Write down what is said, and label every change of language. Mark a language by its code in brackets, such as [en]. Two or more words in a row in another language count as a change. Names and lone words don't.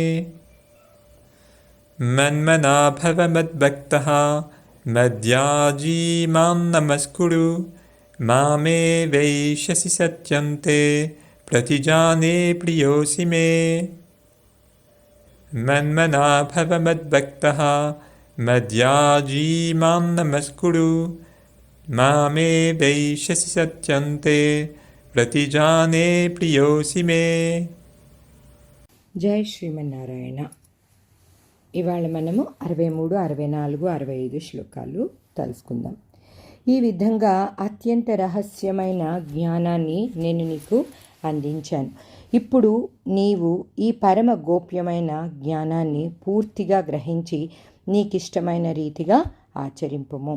[sa] मन्मना भव मद्भक्तः मद्याजी मां नमस्कुरु मामे वैश्यसि सत्यन्ते प्रतिजाने प्रियोऽसि मे. मन्मना भव मद्भक्तः मद्याजी मां नमस्कुरु मामे वैश्यसि सत्यन्ते प्रतिजाने प्रियोऽसि मे. [te] జై శ్రీమన్నారాయణ. ఇవాళ మనము 63, 64, 65 శ్లోకాలు తెలుసుకుందాం. ఈ విధంగా అత్యంత రహస్యమైన జ్ఞానాన్ని నేను నీకు అందించాను. ఇప్పుడు నీవు ఈ పరమ గోప్యమైన జ్ఞానాన్ని పూర్తిగా గ్రహించి నీకిష్టమైన రీతిగా ఆచరింపుము.